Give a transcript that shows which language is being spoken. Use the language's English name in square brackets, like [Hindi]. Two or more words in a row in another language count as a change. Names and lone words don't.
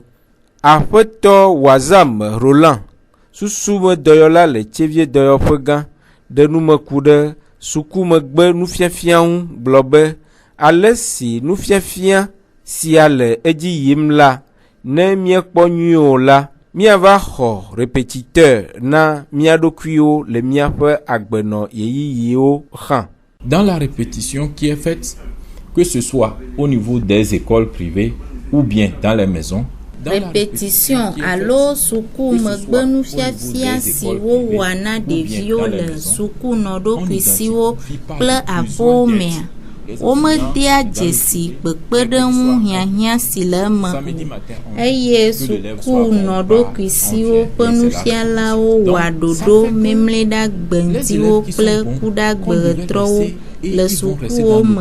[Ewe] Aƒetɔ Wazam Roland susumedɔyɔla le Tsevie dɔyɔƒe gã ɖe nume ku ɖe sukumegbe nufiafia ŋu gblɔ be ale si nufiafia sia le edzi yim la ne miekpɔ nyuiwo la miava xɔ répétiteur na miaɖokuiwo le miaƒe agbenɔ yeyiyiwo xã. [French] Dans la répétition qui est faite, que ce soit au niveau des écoles privées ou bien dans les maisons. [Ewe] Répétition alo suku megbenu fiafia siwo wɔna ɖeviwo le suku nɔɖokui siwo kple aƒomea. Womedea dzesi kpekpeɖeŋu hiahiã si le eme o eye suku nɔɖokui siwo ƒe nufialawo wɔa ɖoɖo memlɛɖagbe ŋtiwo kple kuɖagbe ɣetrɔwo le sukuwo me.